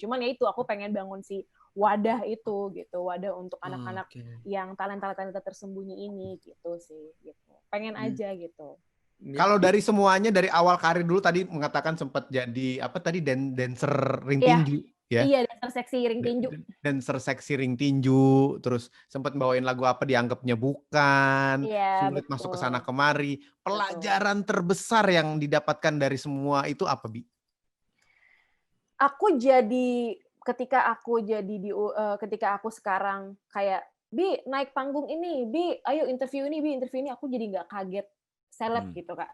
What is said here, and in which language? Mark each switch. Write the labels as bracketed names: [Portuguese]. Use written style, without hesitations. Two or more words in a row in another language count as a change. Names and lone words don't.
[Indonesian] Cuman ya itu aku pengen bangun si wadah itu gitu, wadah untuk anak-anak Oke. yang talenta-talenta tersembunyi ini gitu sih, gitu. Pengen aja gitu. Kalau dari semuanya dari awal karir dulu tadi mengatakan sempat jadi apa tadi dancer ring Iya. tinju ya. Iya, dancer seksi ring tinju. Dancer seksi ring tinju, terus sempat bawain lagu apa dianggapnya bukan, Iya, sulit masuk ke betul. sana kemari. Pelajaran terbesar yang didapatkan dari semua itu apa, Bi? Aku jadi ketika aku sekarang kayak Bi naik panggung ini, Bi ayo interview ini, aku jadi nggak kaget seleb gitu Kak.